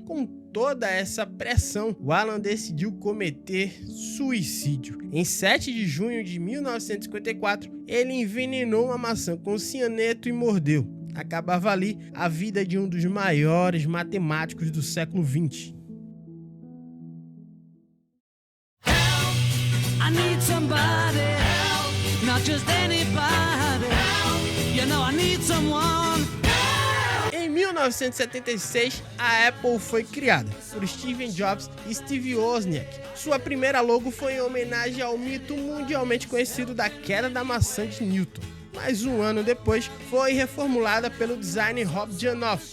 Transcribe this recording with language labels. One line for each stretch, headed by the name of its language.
Portuguese: Com toda essa pressão, o Alan decidiu cometer suicídio. Em 7 de junho de 1954, ele envenenou uma maçã com cianeto e mordeu. Acabava ali a vida de um dos maiores matemáticos do século XX.
English: I need somebody help, not just anybody help, you know I need someone help.
Portuguese: Em 1976, a Apple foi criada por Steve Jobs e Steve Wozniak. Sua primeira logo foi em homenagem ao mito mundialmente conhecido da queda da maçã de Newton. Mas um ano depois, foi reformulada pelo designer Rob Janoff.